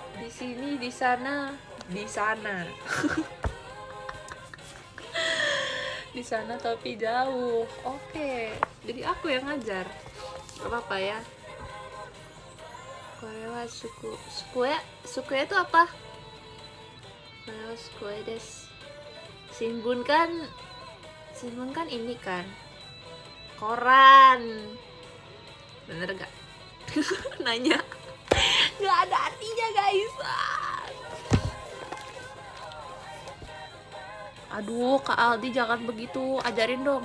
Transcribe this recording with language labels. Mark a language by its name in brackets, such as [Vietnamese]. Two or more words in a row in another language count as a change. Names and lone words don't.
[Indonesian] Di sini, di sana. Di sana tapi jauh. Oke. Jadi aku yang ngajar. Gak apa-apa ya. [Japanese] これは机 [Indonesian] itu apa? [Japanese] これは机です. [Indonesian] Shinbun kan ini kan koran. Bener gak? Nanya. Gak ada artinya guys. Aduh Kak Aldi jangan begitu, ajarin dong.